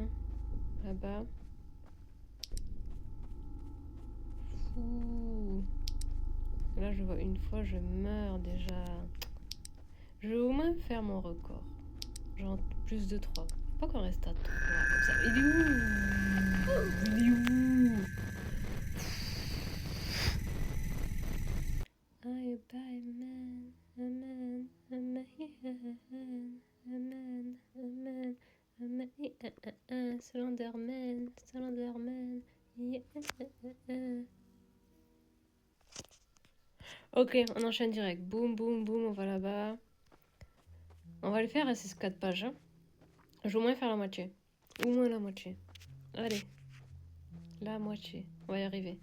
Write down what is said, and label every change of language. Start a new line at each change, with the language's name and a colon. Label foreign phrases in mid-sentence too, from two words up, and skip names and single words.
French: Là-bas. Fou. Là, je vois une fois, je meurs déjà. Je vais au moins faire mon record. Genre plus de 3. Faut pas qu'on reste à 3 comme ça. Il est où? Il est où?
English: I buy man, a man, a man, a man, a man, a man, Slenderman, Slenderman, yeah.
French: Ok, on enchaîne direct. Boum, boum, boum, on va là-bas. On va le faire à ces 4 pages. Hein. Je vais au moins faire la moitié. Au moins la moitié. Allez. La moitié. On va y arriver.